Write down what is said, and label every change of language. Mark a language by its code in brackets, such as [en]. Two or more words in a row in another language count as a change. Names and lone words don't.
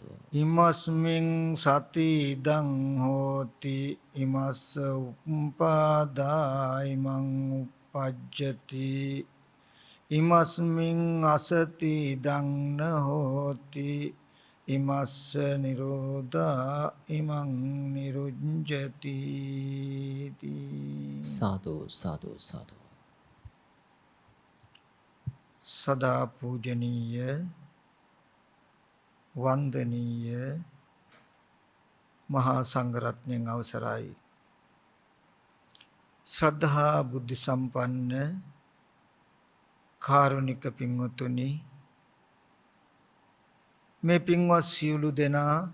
[pi] ඉමස්මින් සති ඉදං හෝති ඉමස්ස උප්පාදා ඉමං උප්පජ්ජති ඉමස්මින් අසති ඉදං න හෝති ඉමස්ස නිරෝධා ඉමං නිරුඤ්ජති. [si] සාදු සාදු සාදු. සදා පූජනීය වන්දනීය මහා සංඝරත්නයන් අවසරයි. ශ්‍රද්ධා බුද්ධ සම්පන්න කාරුණික පින්වතුනි, මේ පින්වත් සියලු දෙනා